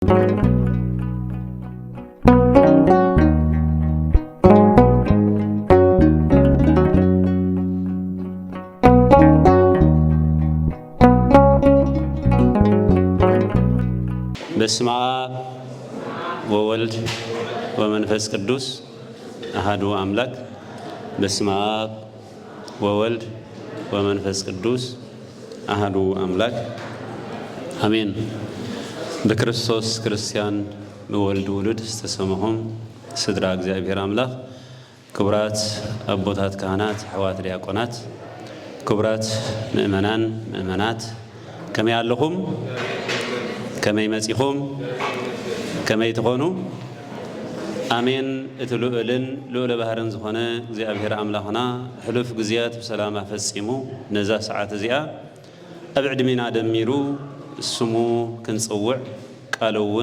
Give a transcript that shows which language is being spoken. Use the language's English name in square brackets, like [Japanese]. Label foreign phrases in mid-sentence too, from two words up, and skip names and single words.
[Geez] በስመ አብ ወወልድ ወመንፈስ ቅዱስ አሐዱ አምላክ። በስመ አብ ወወልድ ወመንፈስ ቅዱስ አሐዱ አምላክ አሜን። [Tigrinya] በክርስቶስ ክርስቲያን በወልድ ውሉድ ዝተሰመሆም ስድራ እግዚአብሔር አምላክ ክቡራት አቦታት ካህናት፣ አሕዋት ዲያቆናት፣ ክቡራት ምእመናን ምእመናት ከመይ ኣለኹም? ከመይ መጺኹም? ከመይ ትኾኑ? አሜን። እቲ ልዑልን ልዑለ ባህርን ዝኾነ እግዚአብሔር አምላኽና ሕሉፍ ግዜያት ብሰላም ፈጺሙ ነዛ ሰዓት እዚኣ ኣብ ዕድሜና ደሚሩ ስሙ ክንጽውዕ ቃሉ እውን